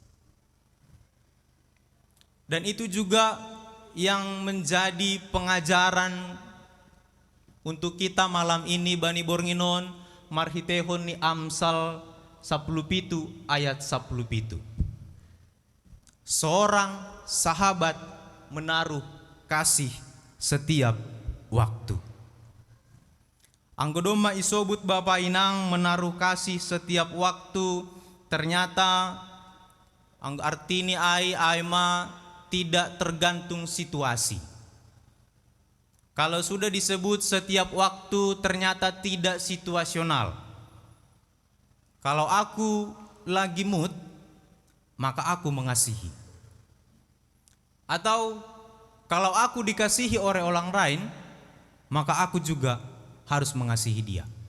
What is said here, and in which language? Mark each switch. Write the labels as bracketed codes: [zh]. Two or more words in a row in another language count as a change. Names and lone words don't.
[id] Dan itu juga yang menjadi pengajaran untuk kita malam ini, [bts] Bani Bornginon, marhitehon ni Amsal 17 ayat 17. [id] Seorang sahabat menaruh kasih setiap waktu. [bts] Anggodoma isobut [id] Bapak Inang menaruh kasih setiap waktu, ternyata [bts] artini aima [id] tidak tergantung situasi. Kalau sudah disebut setiap waktu ternyata tidak situasional. Kalau aku lagi mood, maka aku mengasihi. Atau kalau aku dikasihi oleh orang lain, maka aku juga harus mengasihi dia.